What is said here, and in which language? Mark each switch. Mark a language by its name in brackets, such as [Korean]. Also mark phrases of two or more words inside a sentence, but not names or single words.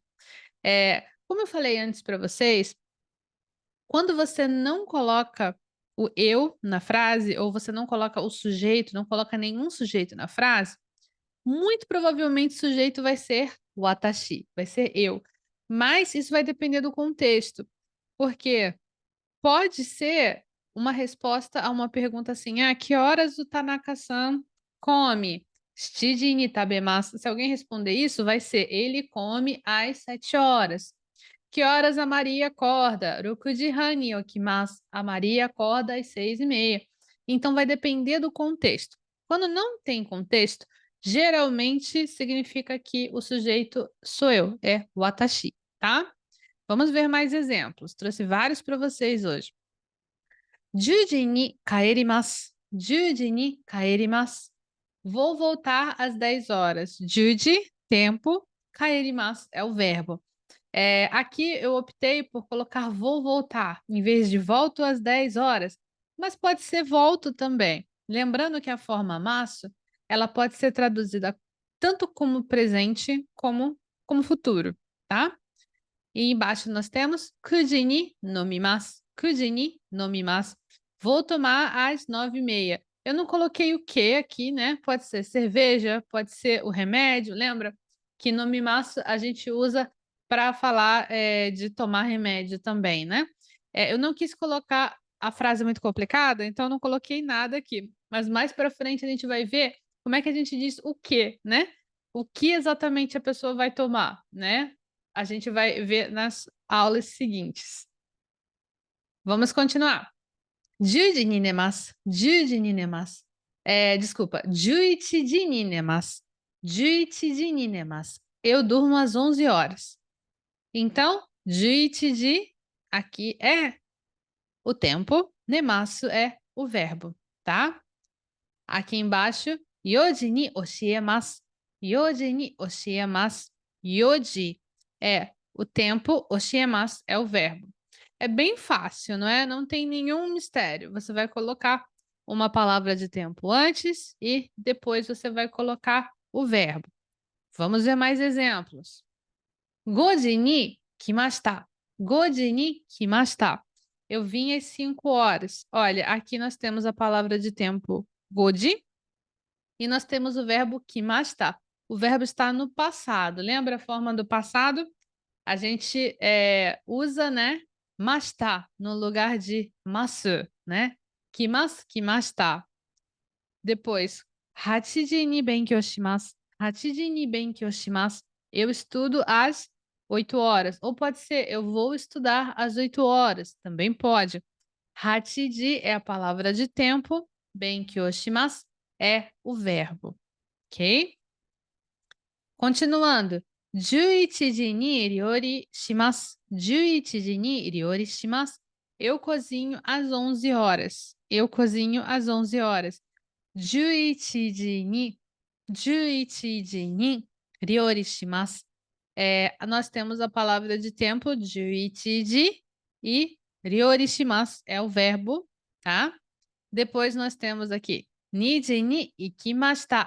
[Portuguese] Como eu falei antes para vocês, quando você não coloca o eu na frase, ou você não coloca o sujeito, não coloca nenhum sujeito na frase, muito provavelmente o sujeito vai ser watashi, vai ser eu. Mas isso vai depender do contexto, porque pode ser uma resposta a uma pergunta assim: "Ah, que horas o Tanaka-san come?" [Japanese] "7時に食べます." [Portuguese] Se alguém responder isso, vai ser: "Ele come às 7 horas." "Que horas a Maria acorda?" [Japanese] "6 時半に起きます." [Portuguese] A Maria acorda às 6:30. Então vai depender do contexto. Quando não tem contexto, geralmente significa que o sujeito sou eu, é watashi, tá? Vamos ver mais exemplos. Trouxe vários para vocês hoje. [Japanese] 10 時に帰ります. 10時に帰ります. [Portuguese] Vou voltar às 10 horas. 10時, tempo, 帰ります é o verbo. Aqui eu optei por colocar vou voltar, em vez de volto às 10 horas, mas pode ser volto também. Lembrando que a forma maço, ela pode ser traduzida tanto como presente como futuro, tá? E embaixo nós temos [Japanese] 9 時に飲みます. 9時に飲みます. [Portuguese] Vou tomar às 9:30. Eu não coloquei o que aqui, né? Pode ser cerveja, pode ser o remédio. Lembra que nomimaço a gente usa para falar de tomar remédio também, né? Eu não quis colocar a frase muito complicada, então eu não coloquei nada aqui. Mas mais para frente a gente vai ver como é que a gente diz o que, né? O que exatamente a pessoa vai tomar, né? A gente vai ver nas aulas seguintes. Vamos continuar. [Japanese] 10 時に寝ます。10時に寝ます。Desculpa, 11時に寝ます。11時に寝ます. [Portuguese] Eu durmo às 11 horas. Então, 11時, aqui é o tempo, nemasu é o verbo, tá? Aqui embaixo, [Japanese] 4 時に教えます。4時に教えます. [Portuguese] 4時 é o tempo, 教えます é o verbo. É bem fácil, não é? Não tem nenhum mistério. Você vai colocar uma palavra de tempo antes e depois você vai colocar o verbo. Vamos ver mais exemplos. [Japanese] 5時に来ました. 5時に来ました. [Portuguese] Eu vim às 5 horas. Olha, aqui nós temos a palavra de tempo 5時 e nós temos o verbo kimashita. O verbo está no passado. Lembra a forma do passado? A gente usa, né, mashita no lugar de masu, né? [Japanese] 来ます, 来ました. Depois, 8時に勉強します. 8時に勉強します. [Portuguese] Eu estudo às 8 horas. Ou pode ser, eu vou estudar às 8 horas. Também pode. 8時 é a palavra de tempo. 勉強します é o verbo. Ok? Continuando. [Japanese] 11時に料理します. 11時に料理します. [Portuguese] Eu cozinho às 11 horas. Eu cozinho às 11 horas. [Japanese] 11 時に料理します. [Portuguese] Nós temos a palavra de tempo 11時 e 料理します é o verbo, tá? Depois nós temos aqui [Japanese] 2 時に行きました.